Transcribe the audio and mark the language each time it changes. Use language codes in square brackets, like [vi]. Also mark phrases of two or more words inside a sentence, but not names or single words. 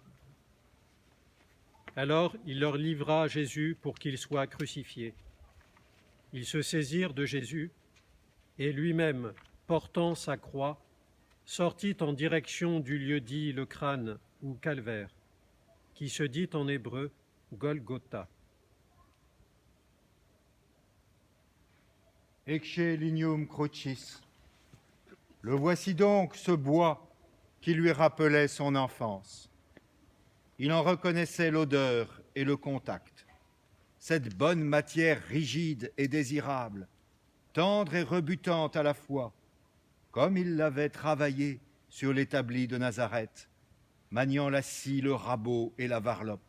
[fr] Alors il leur livra Jésus pour qu'il soit crucifié. Ils se saisirent de Jésus, et lui-même, portant sa croix, sortit en direction du lieu dit le crâne ou calvaire, qui se dit en hébreu Golgotha. [la] Ecce lignum crucis. [fr] Le voici donc, ce bois qui lui rappelait son enfance. Il en reconnaissait l'odeur et le contact. Cette bonne matière rigide et désirable, tendre et rebutante à la fois, comme il l'avait travaillée sur l'établi de Nazareth, maniant la scie, le rabot et la varlope.